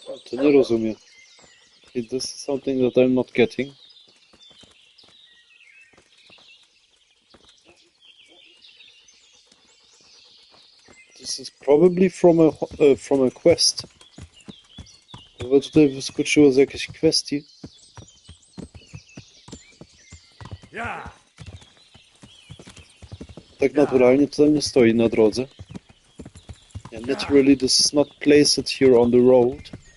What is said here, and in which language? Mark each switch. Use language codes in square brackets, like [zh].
[pl] To nie rozumiem. [en] This is something that I'm not getting. This is probably from a quest. [pl] Bo tutaj wyskoczyło z jakiejś kwestii. Tak naturalnie to tam nie stoi na drodze. [en] Yeah, naturally this is not placed here on the road.